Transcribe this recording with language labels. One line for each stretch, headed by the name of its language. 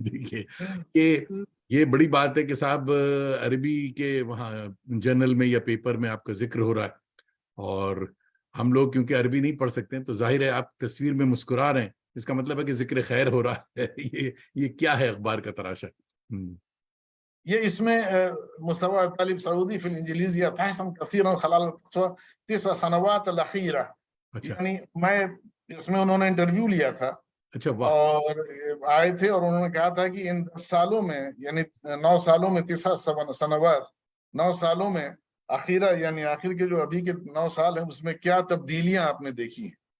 Urdu: دیکھیے کہ یہ بڑی بات ہے کہ صاحب عربی کے وہاں جرنل میں یا پیپر میں آپ کا ذکر ہو رہا ہے, اور ہم لوگ کیونکہ عربی نہیں پڑھ سکتے ہیں تو ظاہر ہے آپ تصویر میں مسکرا رہے ہیں, اس کا مطلب ہے کہ ذکر خیر ہو رہا ہے. یہ کیا ہے اخبار کا تراشا؟ یہ اس میں
Arabic: مستوى طالب سعودي في الانجليزيه تحسن كثيرا خلال 9 سنوات الاخيره.
Urdu: یعنی میں اس میں انہوں نے انٹرویو لیا تھا, اچھا واہ, اور آئے تھے, اور انہوں نے کہا تھا کہ ان 10 سالوں میں, یعنی 9 سالوں میں 9 سنوات, 9 سالوں میں اخیرہ, یعنی آخر کے جو ابھی کے 9 سال ہیں, اس میں کیا تبدیلیاں آپ نے دیکھی ہیں.